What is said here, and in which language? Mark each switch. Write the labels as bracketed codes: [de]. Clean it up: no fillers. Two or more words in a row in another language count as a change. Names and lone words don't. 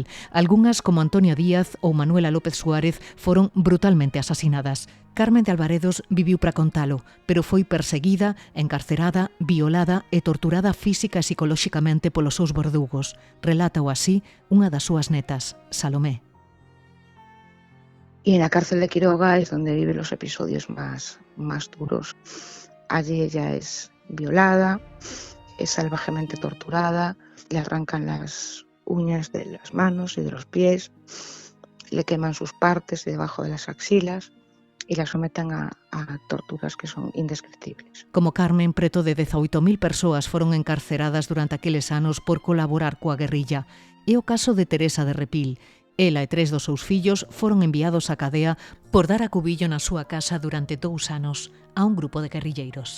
[gl] Algunhas, como Antonia Díaz ou Manuela López Suárez, foron brutalmente asasinadas. Carmen de Alvaredos viviu para contalo, pero foi perseguida, encarcerada, violada e torturada física e psicolóxicamente polos seus verdugos. Relátao así unha das súas netas, Salomé. [es] Y en la cárcel de Quiroga es donde vive los episodios más duros. Allí ella es violada, es salvajemente torturada, le arrancan las uñas de las manos y de los pies, le queman sus partes debajo de las axilas y la someten a torturas que son indescriptibles. [gl] Como Carmen, preto de 18.000 persoas foron encarceradas durante aqueles anos por colaborar coa guerrilla. É o caso de Teresa de Repil. Ela e 3 dos seus fillos foron enviados á cadea por dar a cubillo na súa casa durante 2 anos a un grupo de guerrilleiros.